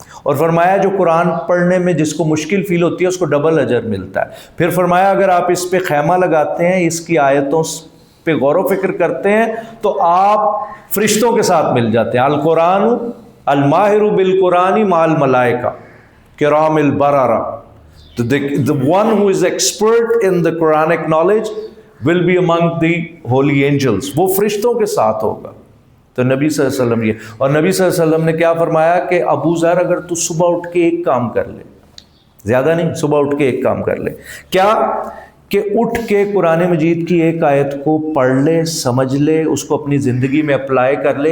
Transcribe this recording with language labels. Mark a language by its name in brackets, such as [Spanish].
[Urdu] اور فرمایا جو قرآن پڑھنے میں جس کو مشکل فیل ہوتی ہے اس کو ڈبل اجر ملتا ہے. پھر فرمایا اگر آپ اس پہ خیمہ لگاتے ہیں، اس کی آیتوں پہ غور و فکر کرتے ہیں، تو آپ فرشتوں کے ساتھ مل جاتے ہیں. [Arabic] القرآن الماہر بالقرآن مع الملائکہ کرام البررہ. [English] The one who is expert in the Quranic knowledge will be among the holy angels. [Urdu] وہ فرشتوں کے ساتھ ہوگا. تو نبی صلی اللہ علیہ وسلم یہ، اور نبی صلی اللہ علیہ وسلم نے کیا فرمایا کہ ابو ذر اگر تو صبح اٹھ کے ایک کام کر لے، زیادہ نہیں، صبح اٹھ کے ایک کام کر لے. کیا؟ کہ اٹھ کے قرآن مجید کی ایک آیت کو پڑھ لے، سمجھ لے، اس کو اپنی زندگی میں اپلائی کر لے.